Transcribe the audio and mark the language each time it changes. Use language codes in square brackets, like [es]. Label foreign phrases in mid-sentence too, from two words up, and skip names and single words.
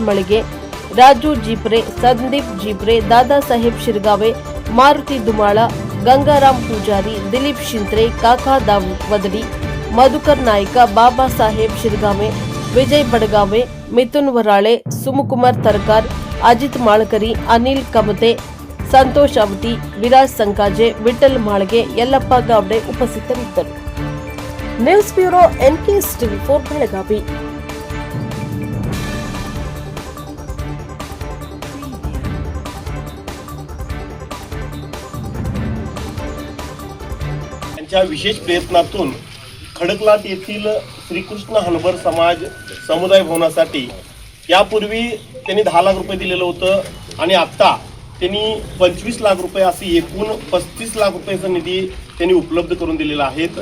[kn] ಮಳಿಗೆ, ರಾಜು ಜೀಪ್ರೆ, ಸಂದೀಪ್ ಜೀಪ್ರೆ, ದಾದಾ ಸಾಹೇಬ್ ಶಿರಗಾವೆ, ಮಾರುತಿ ದುಮಾಳ, ಗಂಗಾರಾಮ್ ಪೂಜಾರಿ, ದಿಲೀಪ್ ಶಿಂತ್ರೆ, ಕಾಕಾ ವದಡಿ, ಮಧುಕರ್ ನಾಯ್ಕ, ಬಾಬಾ ಸಾಹೇಬ್ ಶಿರಗಾವೆ, ವಿಜಯ್ ಬಡಗಾವೆ, ಮಿಥುನ್ ವರಾಳೆ, ಸುಮುಕುಮಾರ್ ತರಕಾರ್, ಅಜಿತ್ ಮಾಳಕರಿ, ಅನಿಲ್ ಕಮತೆ, ಸಂತೋಷ್ ಅವಟಿ, ವಿರಾಜ್ ಸಂಕಾಜೆ, ವಿಠಲ್ ಮಾಳ್ಗೆ, ಯಲ್ಲಪ್ಪ ಗಾವಡೆ ಉಪಸ್ಥಿತರಿದ್ದರು. [en] News Bureau NKS TV4 Belagavi. [mr] त्यांच्या विशेष प्रयत्नातून खडकलाट येथील श्रीकृष्ण हनबर समाज समुदाय भवनासाठी यापूर्वी त्यांनी 10 लाख रुपये दिलेलं होतं आणि आता त्यांनी 25 लाख रुपये असे एकूण 35 लाख रुपयाचा निधी त्यांनी उपलब्ध करून दिलेला आहे.